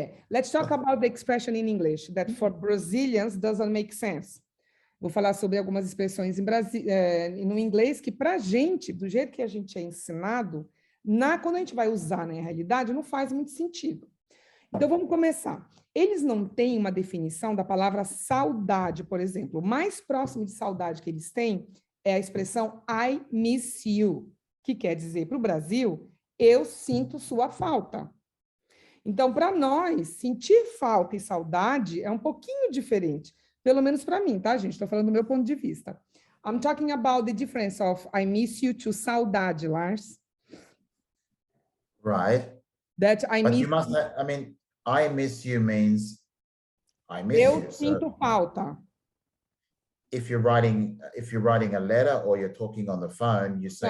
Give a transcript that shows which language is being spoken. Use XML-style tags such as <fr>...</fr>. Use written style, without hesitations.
<en>Let's talk about the expression in English that for Brazilians doesn't make sense.</en> <pt>Vou falar sobre algumas expressões no inglês que, para a gente, do jeito que a gente é ensinado, quando a gente vai usar na realidade, não faz muito sentido. Então, vamos começar. Eles não têm uma definição da palavra saudade, por exemplo. O mais próximo de saudade que eles têm é a expressão</pt> <en>I miss you,</en> <pt>que quer dizer, para o Brasil, eu sinto sua falta. Então, para nós, sentir falta e saudade é um pouquinho diferente. Pelo menos para mim, tá, gente? Estou falando do meu ponto de vista.</pt> <en>I'm talking about the difference of I miss you to saudade, Lars. Right. That I But miss you must have, I mean, I miss you means I miss</en> <pt>eu</pt> <en>you.</en> <pt>sinto falta.</pt> <en>If you're writing a letter or you're talking on the phone, you say,</en>